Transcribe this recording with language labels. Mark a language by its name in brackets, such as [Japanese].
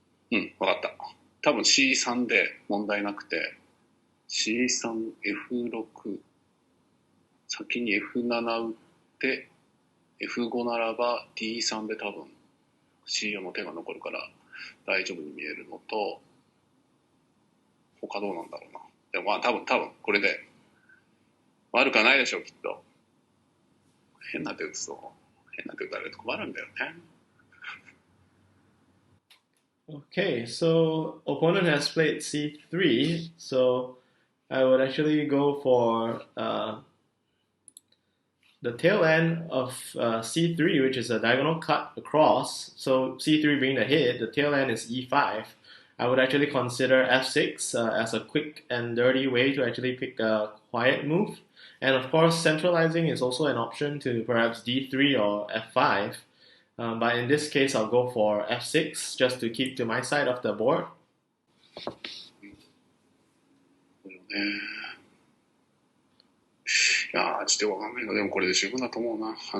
[Japanese] 分かった。多分 C3 で問題なくて、C3、F6、先に F7 打って、F5 ならば D3 で多分 C4 の手が残るから大丈夫に見えるのと、他どうなんだろうな。でもまあ多分これで悪くはないでしょう、きっと。変な手打つられると困るんだよね。 [English] Okay, so opponent has played c3, so I would actually go for the tail end of c3, which is a diagonal cut across. So c3 being the hit, the tail end is e5. I would actually consider f6 as a quick and dirty way to actually pick a quiet move. And of course, centralizing is also an option to perhaps d3 or f5. But in this case, I'll go for f6 just to keep to my side of the board. [Japanese] いやー、ちょっとわかんないの。でもこれで十分だと思うな。